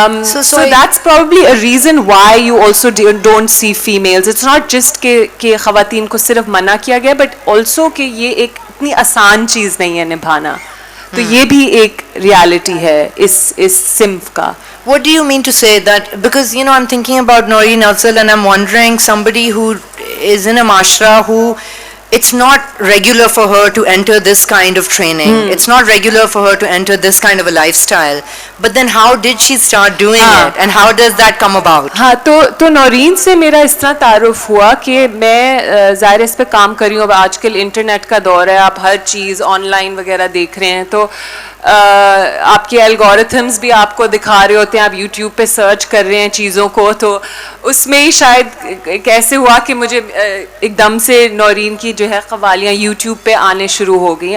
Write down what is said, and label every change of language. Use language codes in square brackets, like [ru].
[en] So that's probably a reason why you also don't see females. It's not just [ur] کہ خواتین کو صرف منع کیا گیا, [en] but also [ur] کہ یہ ایک اتنی آسان چیز نہیں ہے نبھانا. تو یہ بھی ایک ریالٹی ہے اس صنف کا. [en] What do you mean to say that? Because I'm thinking about Noreen Afzal, and I'm wondering, somebody who is in a mashra who it's not regular for her to enter this kind of training. It's not regular for her to enter this kind of a lifestyle. But then how did she start doing it, and how does that come about? [ur] ہاں تو نورین سے میرا اس طرح تعارف ہوا کہ میں ظاہر اس پہ کام کر رہی ہوں. اب آج کل انٹرنیٹ کا دور ہے, آپ ہر چیز آن لائن وغیرہ دیکھ رہے ہیں, تو آپ کے الگورتھمز بھی آپ کو دکھا رہے ہوتے ہیں, آپ یوٹیوب پہ سرچ کر رہے ہیں چیزوں کو, تو اس میں ہی شاید کیسے ہوا کہ مجھے ایک دم سے نورین کی جو ہے قوالیاں یوٹیوب پہ آنے شروع ہو گئیں.